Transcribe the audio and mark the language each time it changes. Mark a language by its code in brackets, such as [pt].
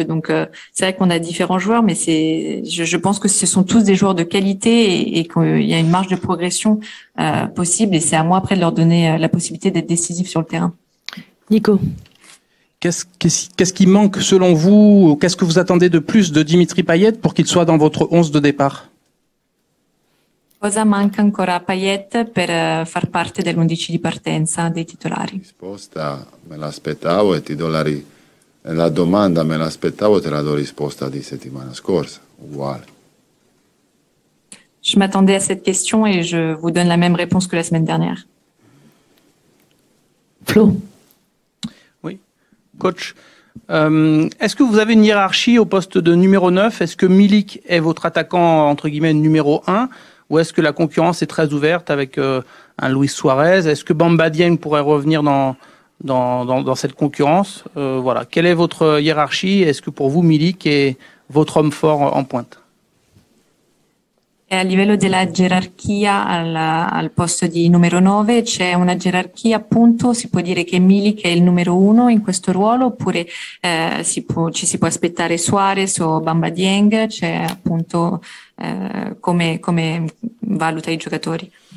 [fr] Donc c'est vrai qu'on a différents joueurs, mais je pense que ce sont tous des joueurs de qualité et qu'il y a une marge de progression possible. Et c'est à moi après de leur donner la possibilité d'être décisifs sur le terrain. Nico. Qu'est-ce qui manque selon vous? Qu'est-ce que vous attendez de plus de Dimitri Payet pour qu'il soit dans votre 11 de départ? [it] Cosa manca ancora a Payet per far parte dell'11 di partenza dei titolari? Risposta me l'aspettavo e ti do la domanda me l'aspettavo, te la do risposta di settimana scorsa, uguale. [fr] Je m'attendais à cette question et je vous donne la même réponse que la semaine dernière. Flo. Coach, est-ce que vous avez une hiérarchie au poste de numéro 9? Est-ce que Milik est votre attaquant, entre guillemets, numéro 1? Ou est-ce que la concurrence est très ouverte avec un Luis Suarez? Est-ce que Bamba Dieng pourrait revenir dans cette concurrence? Voilà. Quelle est votre hiérarchie? Est-ce que pour vous, Milik est votre homme fort en pointe? [it] E a livello della gerarchia al posto di numero 9 c'è una gerarchia, appunto, si può dire che Milik è il numero 1 in questo ruolo, oppure ci si può aspettare Suarez o Bamba Dieng, c'è appunto come valuta i giocatori?